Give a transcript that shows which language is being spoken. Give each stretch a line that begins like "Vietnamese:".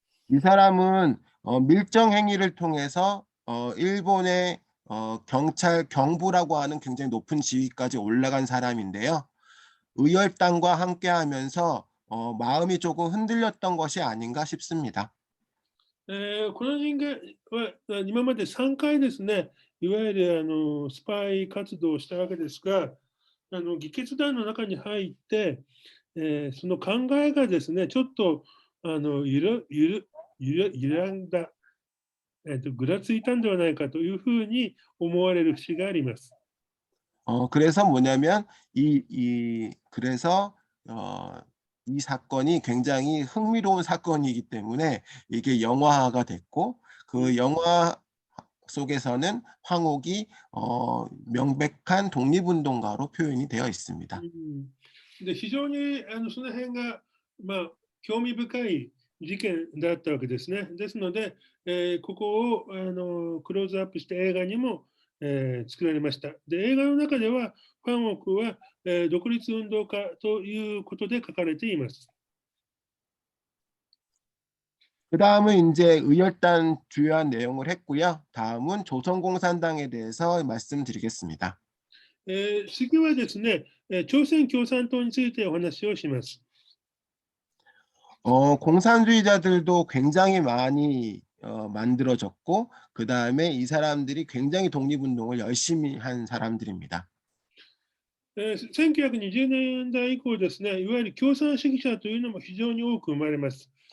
Korean: 이 사람은 밀정 행위를 통해서 일본의 경찰 경부라고 하는 굉장히 높은 지위까지 올라간 사람인데요. 의열단과 함께하면서 마음이 조금 흔들렸던 것이 아닌가 싶습니다.
Japanese: この人間は今まで3回ですね、いわゆるスパイ活動をしたわけですが、議決団の中に入って、その考えがですね、ちょっと揺らんだ、ぐらついたんではないかというふうに思われる節があります。
Korean: 그래서 뭐냐면 그래서 이 사건이 굉장히 흥미로운 사건이기 때문에 이게 영화화가 됐고 그 영화 속에서는 황옥이 명백한 독립운동가로 표현이 되어 있습니다.
Japanese: で非常にその辺が、興味深い事件だったわけですね。ですので、ここをクローズアップして映画にも、作られました。で、映画の中では、ファンオクは、独立運動家ということで書かれています。
Korean: 그 다음은 이제 의열단 주요한 내용을 했고요. 다음은 조선공산당에 대해서 말씀드리겠습니다.
Japanese: 次はですね、朝鮮共産党についてお話をします。
Korean: 공산주의자들도 굉장히 많이 만들어졌고 그 다음에 이 사람들이 굉장히 독립운동을 열심히 한 사람들입니다.
Japanese: 1920年代以降ですね、いわゆる共産主義者というのも非常に多く生まれます。